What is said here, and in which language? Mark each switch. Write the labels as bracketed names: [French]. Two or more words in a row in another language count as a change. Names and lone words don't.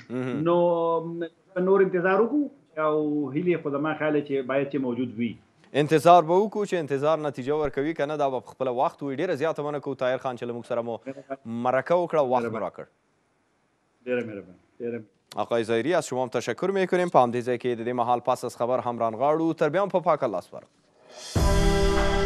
[Pashto] نو نور انتظار وکړو او هیلې خو زما خیال چې باید چې موجود وي. انتظار به وکړو چې انتظار نتیجه ورکوي که نه دا به په خپله وخت وي. ډېره زیاته مننه کوو طاهر خان چې له موږ سره مو مرکه وکړه و وقت مو راکړ. ډېره مهرباني. [Persian] آقای ظاهری از شما هم تشکر میکنیم. [Pashto] په همدې ځای کې د دې مهال [Persian] پس از خبر [Pashto] هم رانغاړو. تر بیا هم په پاک الله سپارم.